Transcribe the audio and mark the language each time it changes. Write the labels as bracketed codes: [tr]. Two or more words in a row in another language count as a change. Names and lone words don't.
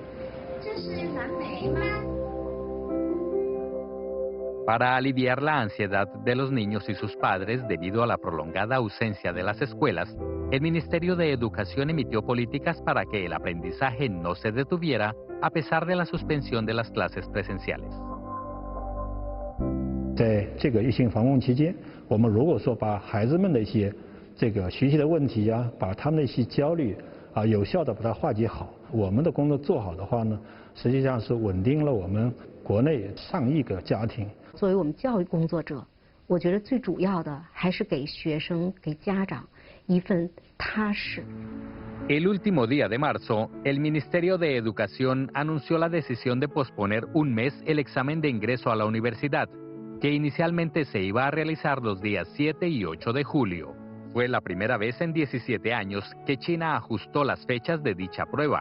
[es] Para aliviar la ansiedad de los niños y sus padres debido a la prolongada ausencia de las escuelas, el Ministerio de Educación emitió políticas para que el aprendizaje no se detuviera a pesar de la suspensión de las clases presenciales. [zh] 在这个疫情防控期间，我们如果说把孩子们的一些这个学习的问题啊，把他们的一些焦虑有效的把它化解好。我们的工作做好的话呢，实际上是稳定了我们国内上亿个家庭。作为我们教育工作者，我觉得最主要的还是给学生、给家长一份踏实。 [es] El último día de marzo, el Ministerio de Educación anunció la decisión de posponer un mes el examen de ingreso a la universidad, que inicialmente se iba a realizar los días 7 y 8 de julio. Fue la primera vez en 17 años que China ajustó las fechas de dicha prueba.